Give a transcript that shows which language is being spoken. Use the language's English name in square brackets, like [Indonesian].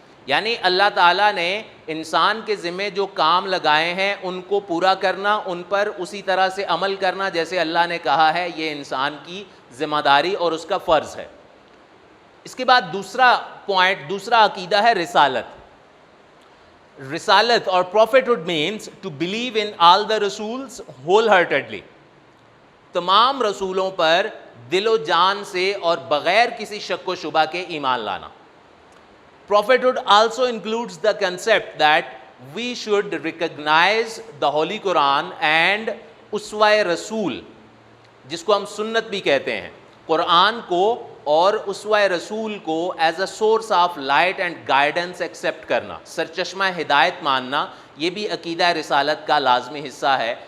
[Urdu] یعنی اللہ تعالیٰ نے انسان کے ذمے جو کام لگائے ہیں ان کو پورا کرنا, ان پر اسی طرح سے عمل کرنا جیسے اللہ نے کہا ہے, یہ انسان کی ذمہ داری اور اس کا فرض ہے. اس کے بعد دوسرا پوائنٹ, دوسرا عقیدہ ہے رسالت. رسالت اور [English] prophethood means to believe in all the Rasuls wholeheartedly. [Urdu] تمام رسولوں پر دل و جان سے اور بغیر کسی شک و شبہ کے ایمان لانا. [English] Prophethood also includes the concept that we should recognize the Holy Quran and Uswa Rasul, [Urdu] جس کو ہم سنت بھی کہتے ہیں, قرآن کو اور اسوہ رسول کو [English] as a source of light and guidance accept [Urdu] کرنا, سرچشمہ ہدایت ماننا, یہ بھی عقیدہ رسالت کا لازمی حصہ ہے.